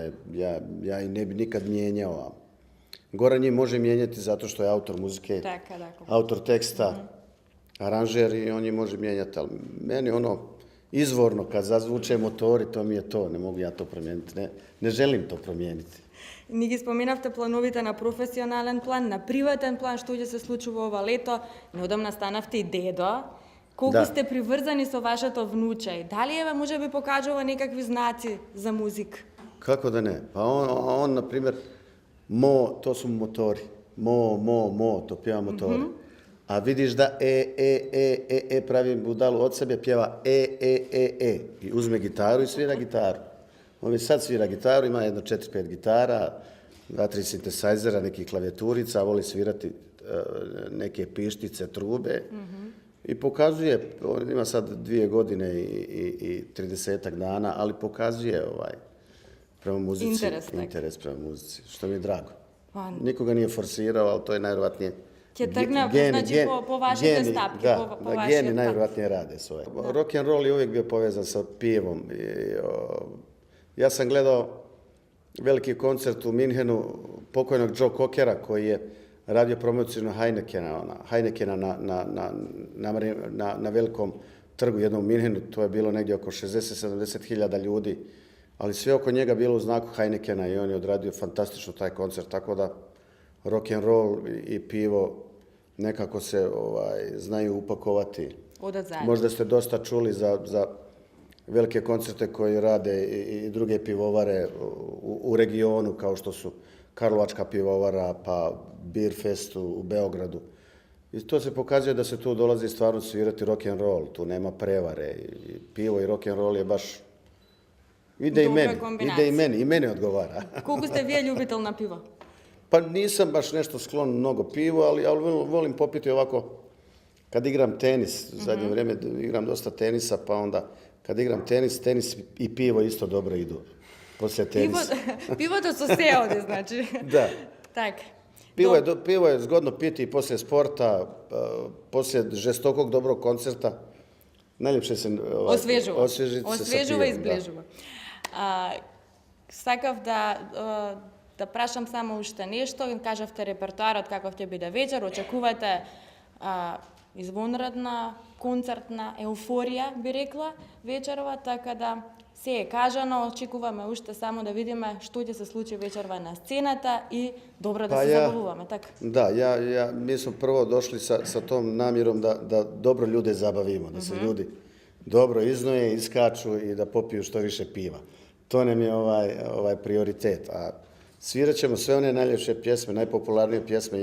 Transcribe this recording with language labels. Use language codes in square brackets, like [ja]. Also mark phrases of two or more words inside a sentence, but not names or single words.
[hr] Ja ih ne bi nikad mijenjao. Goran je može mijenjati zato što je autor muzike, autor teksta, aranžer i on je može mijenjati. Ali meni izvorno kad zazvuče motori, to mi je to. Ne mogu ja to promijeniti. Ne želim to promijeniti. [mk] Ни ги споменавте плановите на професионален план, на приватен план, што ќе се случува ова лето. Неодамна станавте и дедо. Колку Да. сте приврзани со вашето внуче? И дали еве може би покажува некакви знаци за музик? [hr] Kako da ne? Pa on na primjer, to su motori. To pjeva motori. A vidiš da pravi budalu od sebe, pjeva e. I uzme gitaru i svira gitaru. On već sad svira gitaru, ima jedno 4-5 gitara, 2-3 sintesajzera, nekih klavijaturica, voli svirati neke pištice, trube. I pokazuje, on ima sad 2 godine i 30 dana, ali pokazuje prema muzici, interes prema muzici, što mi je drago. Nikoga nije forsirao, ali to je najvjerojatnije [mk] Ќе тргне, значи, по вашите стапки, по вашиот [hr] geni [mk] пат. [hr] najvjerojatnije rade svoje. [en] Rock and roll [hr] je uvijek bio povezan sa pijevom. Ja sam gledao veliki koncert u Minhenu pokojnog Joe Cockera koji je radio promociju na Heinekena na velikom trgu jednom u Minhenu. To je bilo negdje oko 60-70 hiljada ljudi, ali sve oko njega bilo u znaku Heinekena i on je odradio fantastično taj koncert, tako da [en] rock and roll [hr] i pivo nekako se znaju upakovati. Možda ste dosta čuli za velike koncerte koje rade i druge pivovare u regionu, kao što su Karlovačka pivovara, pa Beer Fest u Beogradu. I to se pokazuje da se tu dolazi stvarno svirati [en] rock and roll, [hr] tu nema prevare. I pivo i [en] rock and roll [hr] je baš ide i meni odgovara. Koliko ste vi ljubitelj na pivo? Pa nisam baš nešto sklon mnogo pivo, ali volim popiti ovako kad igram tenis. U zadnje vrijeme igram dosta tenisa, pa onda kad igram tenis i pivo isto dobro idu. Poslije tenisa. Pivo to su sve ovdje, znači. Da. Tak. Pivo je zgodno piti i poslije sporta, poslije žestokog dobrog koncerta. Najljepše se osvježiti se sa pivom. [mk] Освежува и зближува. Сакав да прашам само уште нешто. Кажавте репертоарот каков ќе биде вечер. Очекувате извонредна, концертна еуфорија, би рекла, вечерва, така да се е кажано. Очекуваме уште само да видиме што ќе се случи вечерва на сцената и добро да се забавуваме, така? [hr] Da, mi smo prvo došli sa tom namjerom da dobro ljude zabavimo, da se ljudi dobro iznoje, iskaču i da popiju što više piva. To nam je ovaj prioritet. A svirat ćemo sve one najljepše pjesme, najpopularnije pjesme.